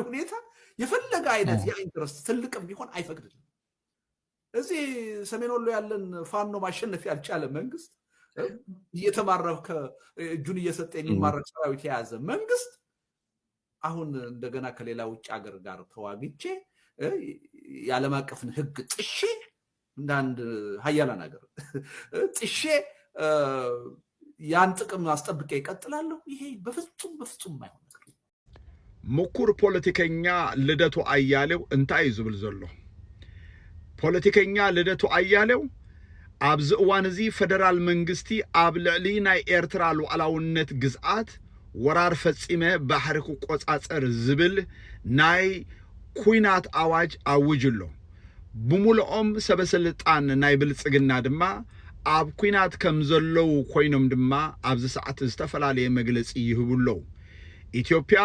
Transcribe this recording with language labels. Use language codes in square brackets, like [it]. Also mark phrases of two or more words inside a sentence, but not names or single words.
[am] ሁኔታ የፈለገ አይነት የኢንትረስት ትልቅም ቢሆን አይፈቅድልም። እዚህ ሰሜን ወሎ ያለን ፋኖ ማሸነፍ ያልቻለ መንግስት እየተማረከ እጁን እየሰጠ የሚማረክ ሰራዊት የያዘ መንግስት አሁን እንደገና ከሌላ ውጭ ሀገር ጋር ተዋግቼ የዓለም አቀፍን ህግ ጥሼ እንዳንድ ሀያላን ሀገር ጥሼ ያን ጥቅም አስጠብቄ ይቀጥላለሁ። ይሄ በፍጹም የማይሆን ነገር። [ti] ምኩር ፖለቲከኛ ልደቱ አያሌው እንታይ ዝብል ዘሎ ፖለቲከኛ ልደቱ አያሌው ኣብዚ እዋን እዚ ፌደራል መንግስቲ ኣብ ልዕሊ ናይ ኤርትራ ሉዓላውነት ግዝኣት ወራር ፈፂመ ባሕሪ ክቆፃፀር ዝብል ናይ ኩናት ኣዋጅ ኣውጅሎ ብሙሉኦም ሰበስልጣን ናይ ብልፅግና ድማ ኣብ ኩናት ከም ዘለው ኮይኖም ድማ ኣብዚ ሰዓት ዝተፈላለየ መግለፂ ይህብሎ። ኢትዮጵያ